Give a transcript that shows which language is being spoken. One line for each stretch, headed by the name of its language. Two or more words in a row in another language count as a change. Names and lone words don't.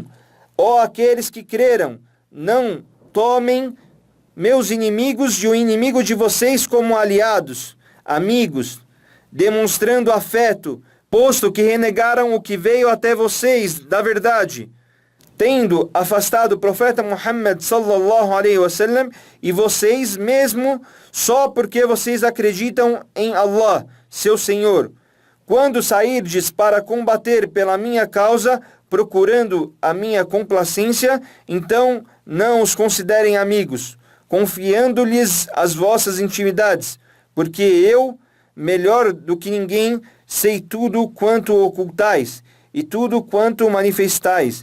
Portuguese: Ó aqueles que creram, não tomem meus inimigos e o inimigo de vocês como aliados, amigos, demonstrando afeto, posto que renegaram o que veio até vocês da verdade, tendo afastado o profeta Muhammad
Arabic: صلى الله عليه وسلم
Portuguese: e vocês mesmo só porque vocês acreditam em Allah, seu Senhor. Quando sairdes para combater pela minha causa, procurando a minha complacência, então não os considerem amigos, confiando-lhes as vossas intimidades, porque eu, melhor do que ninguém, sei tudo quanto ocultais e tudo quanto manifestais.